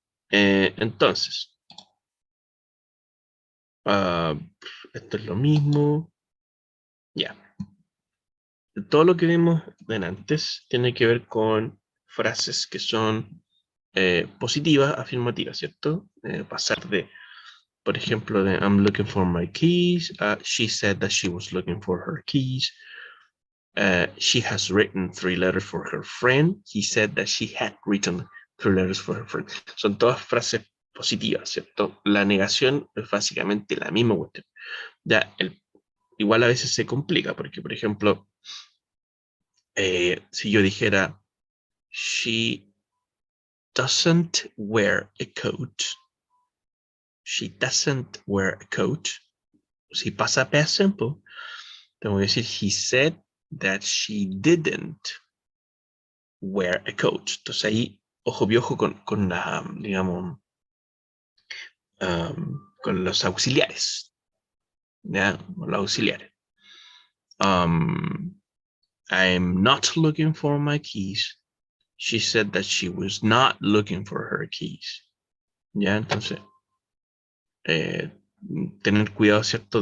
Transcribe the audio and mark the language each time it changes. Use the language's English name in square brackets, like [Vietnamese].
[Spanish] Entonces, esto es lo mismo. Ya. Todo lo que vimos antes tiene que ver con frases que son positivas, afirmativas, ¿cierto? Pasar de, por ejemplo, de [English] I'm looking for my keys, she said that she was looking for her keys, she has written 3 letters for her friend, he said that she had written 3 letters for her friend. [Spanish] Son todas frases positivas, ¿cierto? La negación es básicamente la misma cuestión. Ya, igual a veces se complica, porque, por ejemplo, si yo dijera, [English] she doesn't wear a coat. She doesn't wear a coat. Si pasa past simple, [Spanish] tengo que decir, [English] he said that she didn't wear a coat. [Spanish] Entonces ahí, ojo piojo con la, digamos, con los auxiliares. ¿Ya? Con los auxiliares. [English] I'm not looking for my keys. She said that she was not looking for her keys. [Spanish] ¿Ya? Entonces, tener cuidado, ¿cierto?